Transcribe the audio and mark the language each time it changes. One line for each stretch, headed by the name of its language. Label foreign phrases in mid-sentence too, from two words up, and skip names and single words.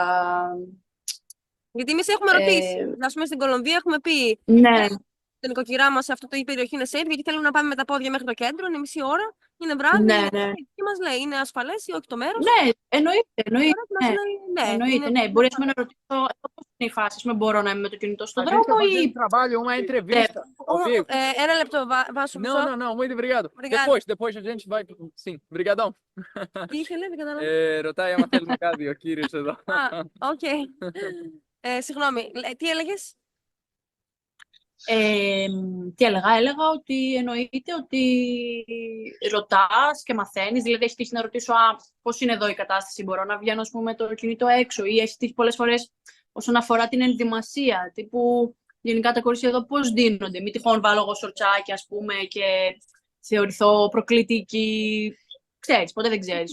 Greek: Γιατί εμείς έχουμε ρωτήσει. Να πούμε στην Κολομβία έχουμε πει. Ναι. Την νοικοκυρά μας σε αυτή η περιοχή είναι safe, γιατί θέλουμε να πάμε με τα πόδια μέχρι το κέντρο, είναι μισή ώρα, είναι βράδυ. Ναι. Και μας λέει, είναι ασφαλές ή όχι το μέρος. Ναι, εννοείται. Ναι. Μπορεί να ρωτήσω πώς είναι η φάση. Ας πούμε, μπορώ να είμαι με το κινητό στον δρόμο ή.
Portuguese: Trabalho, uma entrevista.
Greek: Ένα λεπτό, Βάσο.
Portuguese: Não, muito obrigado. Depois a gente vai. Sim, brigadão.
Greek: Τι ήθελε, δεν κατάλαβα. Ρωτάει άμα θέλουμε κάτι ο κύριος εδώ. Οκ. Συγγνώμη, τι έλεγες? Τι έλεγα ότι εννοείται ότι ρωτάς και μαθαίνεις, δηλαδή έχει τύχει να ρωτήσω πώς είναι εδώ η κατάσταση, μπορώ να βγαίνω ας πούμε, το κινητό έξω ή έχει τύχει πολλές φορές όσον αφορά την ενδυμασία, τύπου γενικά τα κορίτσια εδώ πώς δίνονται, μη τυχόν βάλω εγώ σορτσάκι ας πούμε και θεωρηθώ προκλητική, ξέρεις, ποτέ δεν ξέρεις.